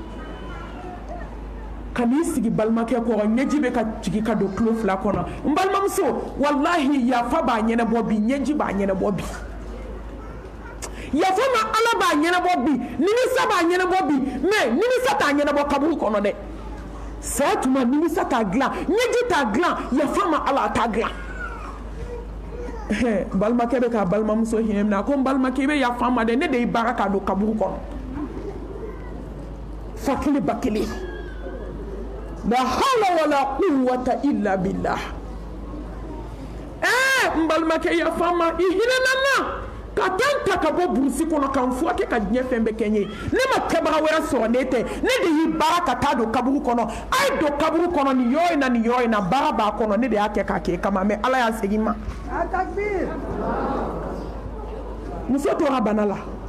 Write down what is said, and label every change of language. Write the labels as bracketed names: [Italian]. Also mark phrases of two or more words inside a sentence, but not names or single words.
[Bambara] ka n'i sigi balimakɛ kɔrɔ ɲɛji bɛ ka jigin ka don tulo fila kɔnɔ n balimamuso wallahi yafa b'a ɲɛnabɔ bi ɲɛji b'a ɲɛnabɔ bi yafa ma ala b'a ɲɛnabɔ bi nimisa b'a ɲɛnabɔ bi mais nimisa t'a ɲɛnabɔ kaburu kɔnɔ dɛ saya tuma nimisa t'a dilan ɲɛji t'a dilan yafa ma ala t'a dilan balimakɛ bɛ k'a balimamuso hinɛ minɛ a ko n balimakɛ i bɛ yafa ma dɛ ne de y'i baara k'a don kaburu kɔnɔ fa kelen ba kelen [Arabic] لا حول ولا قوة إلا بالله [Bambara] n balimakɛ yafa ma i hinɛna n na ka taa n ta ka bɔ burusi kɔnɔ ka n furakɛ ka diɲɛ fɛn bɛɛ kɛ n ye ne ma kɛbaga wɛrɛ sɔrɔ ne tɛ ne de y'i baara ka taa don kaburu kɔnɔ a ye don kaburu kɔnɔ nin yɔrɔ in na nin yɔrɔ in na baara b'a kɔnɔ ne de y'a kɛ k'a kɛ kama mais ala y'a segin ma muso tora bana la